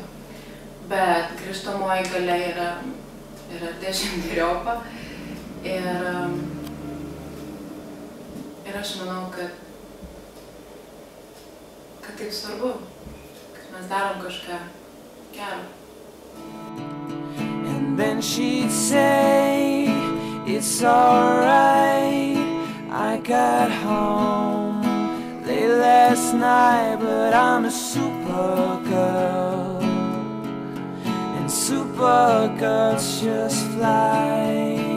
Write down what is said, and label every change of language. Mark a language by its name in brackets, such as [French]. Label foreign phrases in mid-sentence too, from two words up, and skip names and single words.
[Lithuanian] Bet grįžtamoji galia yra dešimteriopa ir aš manau, kad taip svarbu, kad mes darom kažką gero. [English] And then she'd say, it's alright, I got home late last night, but I'm a supergirl, and supergirls just fly.